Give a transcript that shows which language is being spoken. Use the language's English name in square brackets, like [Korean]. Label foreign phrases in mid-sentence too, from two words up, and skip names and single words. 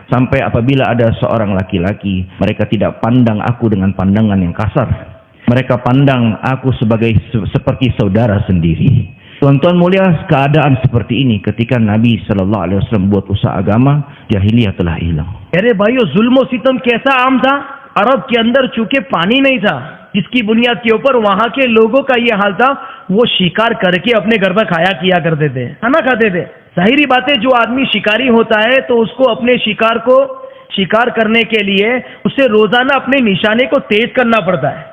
[Indonesian] Sampai apabila ada seorang laki-laki, mereka tidak pandang aku dengan pandangan yang kasar. Mereka pandang aku seperti saudara sendiri. Tuan-tuan mulia, keadaan seperti ini ketika Nabi SAW buat usaha agama, jahiliyah telah hilang. [Hindi] अरे भाइयों, जुल्म सितम कैसा आम था? अरब के अंदर चूंकि पानी नहीं था, जिसकी बुनियाद के ऊपर वहां के लोगों का ये हाल था, वो शिकार करके अपने घर पर खाया किया करते थे, खाना खाते थे. जाहिर बात है, जो आदमी शिकारी होता है तो उसको अपने शिकार करने के लिए उसे रोजाना अपने निशाने को तेज करना पड़ता है.